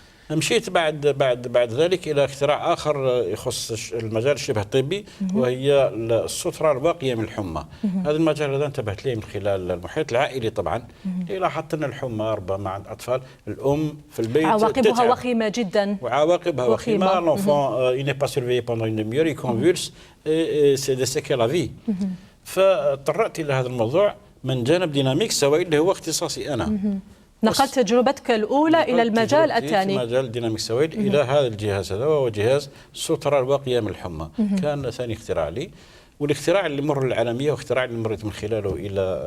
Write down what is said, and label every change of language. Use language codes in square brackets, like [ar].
[ar] مشيت بعد ذلك الى اختراع اخر يخص المجال الشبه الطبي، وهي السترة الواقية من الحمى. هذا المجال هذا انتبهت ليه من خلال المحيط العائلي طبعا، لاحظت ان الحمى ربما عند الاطفال الام في البيت عواقبها وخيمة جدا، وعواقبها وخيمة. [fr] l'enfant il n'est pas surveillé pendant une demi-heure, il convulse et c'est des séquelles à vie. [ar] فاضطرأت الى هذا الموضوع من جانب ديناميك سوائل اللي هو اختصاصي انا. نقلت تجربتك الأولى إلى المجال الثاني، في مجال ديناميك سوائل إلى هذا الجهاز هذا، وهو جهاز السترة الواقية من الحمى. كان ثاني اختراع لي، والاختراع اللي مر العالمية، واختراع اللي مريت من خلاله إلى